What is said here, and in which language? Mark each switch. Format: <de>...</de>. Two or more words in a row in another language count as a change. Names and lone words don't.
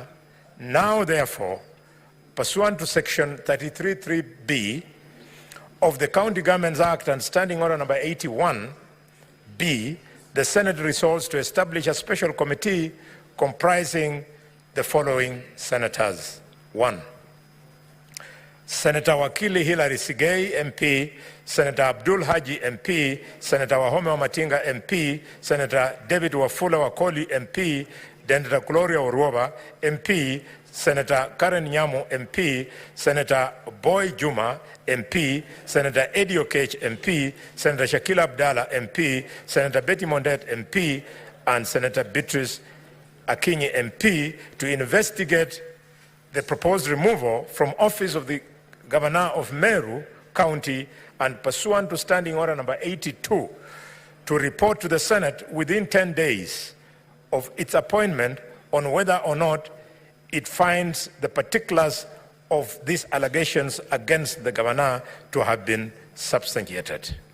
<en>Now, therefore, pursuant to Section 33(3)(b) of the County Governments Act and Standing Order number 81(b), the Senate resolves to establish a special committee comprising the following senators. 1. Senator Wakili Hilary Sigei, MP, Senator Abdul Haji, MP, Senator Wahome Wamatinga, MP, Senator David Wafula Wakoli, MP, Senator Gloria Orwoba, MP, Senator Karen Nyamu, MP, Senator Boy Juma, MP, Senator Eddie Okech, MP, Senator Shakila Abdallah, MP, Senator Betty Mondet, MP, and Senator Beatrice Akinyi, MP, to investigate the proposed removal from office of the Governor of MERU County and pursuant to Standing Order number 82 to report to the Senate within 10 days of its appointment on whether or not it finds the particulars of these allegations against the Governor to have been substantiated.</en>